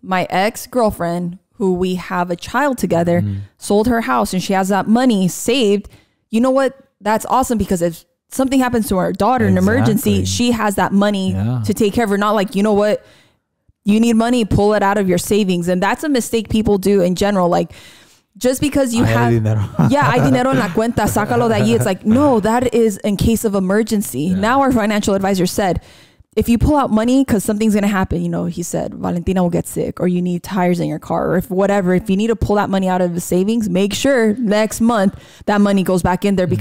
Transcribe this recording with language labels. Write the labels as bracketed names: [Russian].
[English] My ex-girlfriend, who we have a child together, sold her house and she has that money saved. You know what? That's awesome, because if something happens to our daughter in emergency, she has that money to take care of her. Not like, you know what, you need money, pull it out of your savings. And that's a mistake people do in general. Like, just because you have, [Spanish] hay dinero en la cuenta, sácalo de allí. [English] It's like, no, that is in case of emergency. Now our financial advisor said, if you pull out money because something's going to happen, you know, he said, Valentina will get sick, or you need tires in your car, or if you need to pull that money out of the savings, make sure next month that money goes back in there.